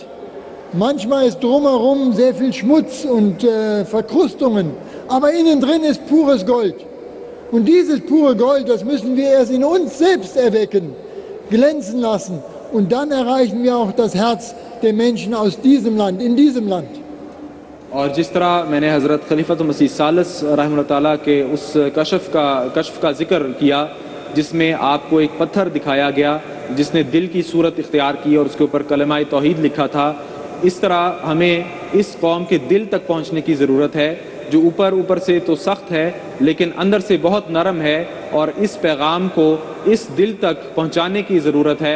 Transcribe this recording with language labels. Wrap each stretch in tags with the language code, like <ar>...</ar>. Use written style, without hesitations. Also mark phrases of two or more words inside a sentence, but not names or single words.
<de>Manchmal ist drumherum sehr viel Schmutz und Verkrustungen, aber innen drin ist pures Gold. Und dieses pure Gold, das müssen wir erst in uns selbst erwecken, glänzen lassen. Und dann erreichen wir auch das Herz der Menschen aus diesem Land, in diesem Land.</de> <ur>اور جس طرح میں نے حضرت خلیفۃ المسیح ثالث رحمۃ اللہ تعالیٰ کے اس کشف کا ذکر کیا جس میں آپ کو ایک پتھر دکھایا گیا جس نے دل کی صورت اختیار کی اور اس کے اوپر کلمہ توحید لکھا تھا، اس طرح ہمیں اس قوم کے دل تک پہنچنے کی ضرورت ہے جو اوپر سے تو سخت ہے لیکن اندر سے بہت نرم ہے، اور اس پیغام کو اس دل تک پہنچانے کی ضرورت ہے.</ur>